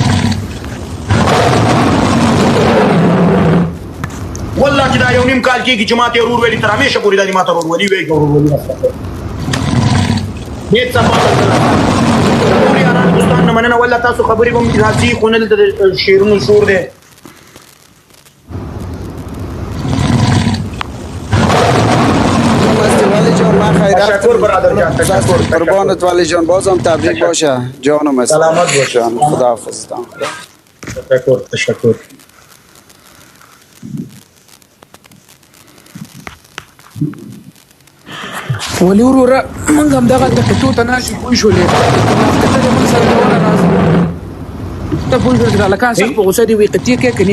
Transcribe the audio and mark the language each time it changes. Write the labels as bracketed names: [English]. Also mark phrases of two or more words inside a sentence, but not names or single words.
[Pashto] والله چې دا یو نیم کال کېږي چې ما ته رور ویلي تر همیشه پورې دا دې ما ته رورولي وایي که رورولي هېڅ څه پاته ټول یارانو دوستانو نه مننه والله تاسو خبرې به هم راځي خو نه دلته د شعرونو شور دی [Persian] تشکر برادر جان تشکر قربانت ولی جان بازم تبریک باشه. جانم است سلامت باشه. خداحافظ. تشکر [Pashto] ولې وروره موږ همدغه کتو ته ناشې پوه شولې کتلې موږ سره ډوله راځو ته پوه شولې چې هلکان سخت په غوسه دي وایي قطعې کې که نه